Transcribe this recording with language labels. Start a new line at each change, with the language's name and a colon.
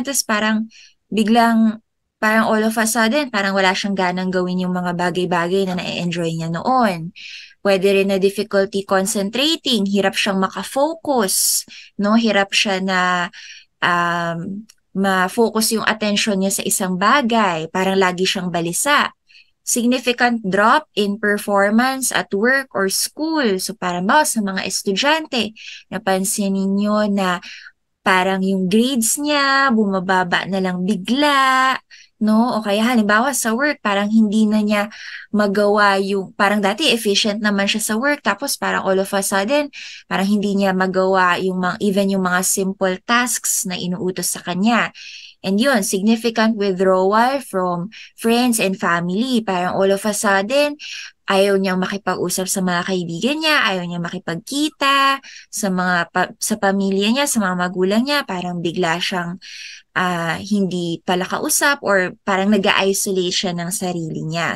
Filipino: Tapos parang biglang, parang
English: all of a sudden,
Filipino: parang wala siyang ganang gawin yung mga bagay-bagay na na-enjoy niya noon. Pwede rin na
English: difficulty concentrating,
Filipino: hirap siyang makafocus, no? Hirap siya na ma-focus yung attention niya sa isang bagay, parang lagi siyang balisa.
English: Significant drop in performance at work or school.
Filipino: So parang ba sa mga estudyante, napansin ninyo na parang yung grades niya bumababa na lang bigla, no? O kaya halimbawa sa work, parang hindi na niya magawa yung, parang dati
English: efficient
Filipino: naman siya sa work, tapos parang
English: all of a sudden,
Filipino: parang hindi niya magawa yung mga,
English: even
Filipino: yung mga
English: simple tasks
Filipino: na inuutos sa kanya.
English: And
Filipino: yun,
English: significant withdrawal from friends and family.
Filipino: Parang
English: all of a sudden,
Filipino: ayaw niyang makipag-usap sa mga kaibigan niya, ayaw niyang makipagkita sa sa pamilya niya, sa mga magulang niya, parang bigla siyang hindi pala kausap or parang nag-isolate siya ng sarili niya.